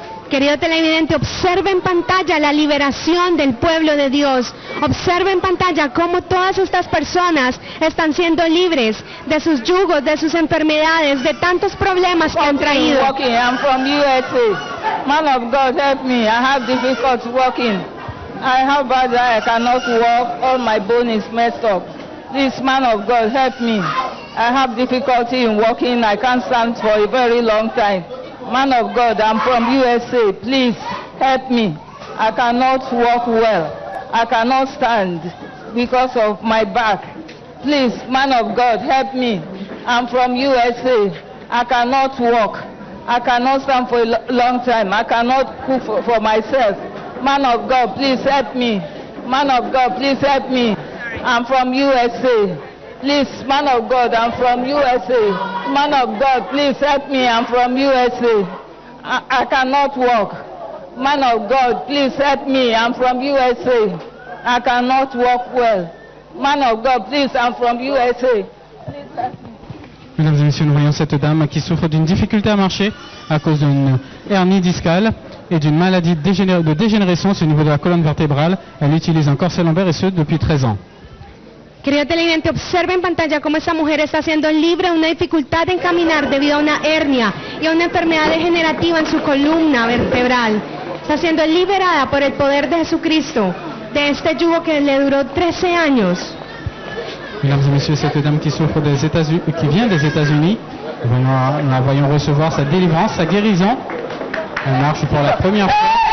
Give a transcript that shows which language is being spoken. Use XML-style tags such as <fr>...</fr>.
<es>Querido televidente, observe en pantalla la liberación del pueblo de Dios. Observe en pantalla cómo todas estas personas están siendo libres de sus yugos, de sus enfermedades, de tantos problemas que han traído.</es> <en>I'm from USA. Man of God, help me. I have difficulty walking. I have bad eye. I cannot walk. All my bone is messed up. This man of God, help me. I have difficulty in walking. I can't stand for a very long time. Man of God, I'm from USA. Please help me. I cannot walk well. I cannot stand because of my back. Please, man of God, help me. I'm from USA. I cannot walk. I cannot stand for a long time. I cannot cook for myself. Man of God, please help me. Man of God, please help me. I'm from USA. Please, man of God, I'm from USA. Man of God, please help me. I'm from USA. I cannot walk. Man of God, please help me. I'm from USA. I cannot walk well. Man of God, please, I'm from USA. Please help me.</en> <fr>Mesdames et messieurs, nous voyons cette dame qui souffre d'une difficulté à marcher à cause d'une hernie discale et d'une maladie de dégénérescence au niveau de la colonne vertébrale. Elle utilise un corset lombaire et ce depuis 13 ans.</fr> <es>Querido televidente, observe en pantalla cómo esta mujer está siendo libre de una dificultad en caminar debido a una hernia y a una enfermedad degenerativa en su columna vertebral. Está siendo liberada por el poder de Jesucristo de este yugo que le duró 13 años.</es> <fr>Mesdames et messieurs, cette dame qui souffre des États-Unis, qui vient des États-Unis, nous la voyons recevoir sa délivrance, sa guérison. Elle marche pour la première fois.</fr>